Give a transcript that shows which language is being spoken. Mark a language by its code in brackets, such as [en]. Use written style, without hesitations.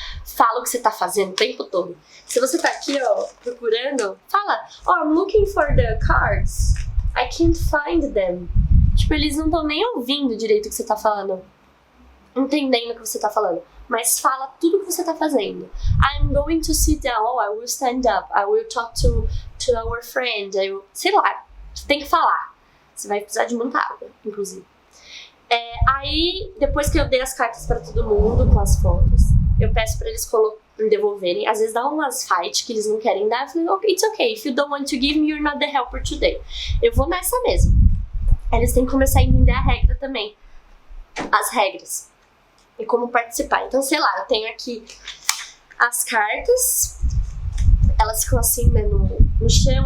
[pt] Fala o que você tá fazendo o tempo todo. Se você tá aqui, ó, procurando, fala, [en] oh, I'm looking for the cards. I can't find them. [pt] Tipo, eles não estão nem ouvindo direito o que você tá falando. Entendendo o que você tá falando. Mas fala tudo o que você tá fazendo. [en] I'm going to sit down. Oh, I will stand up. I will talk to our friend. [pt] Sei lá, tem que falar. Você vai precisar de muita água, inclusive. Aí, depois que eu dei as cartas pra todo mundo com as fotos, eu peço pra eles devolverem. Às vezes dá umas fight que eles não querem dar. Eu falei, [en] okay, it's okay. If you don't want to give me, you're not the helper today. [pt] Eu vou nessa mesmo. Eles têm que começar a entender a regra também. As regras. E como participar. Então, sei lá, eu tenho aqui as cartas. Elas ficam assim, né, no chão.